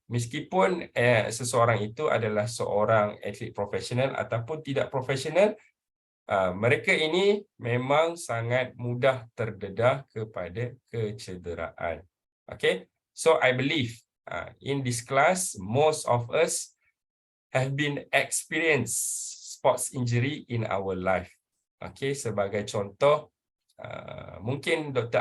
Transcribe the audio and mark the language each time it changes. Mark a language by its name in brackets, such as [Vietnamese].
[Malay] Meskipun seseorang itu adalah seorang atlet profesional ataupun tidak profesional, mereka ini memang sangat mudah terdedah kepada kecederaan. [English] Okay? So I believe in this class, most of us have been experienced sports injury in our life. [Malay] Okay, sebagai contoh, mungkin Dr.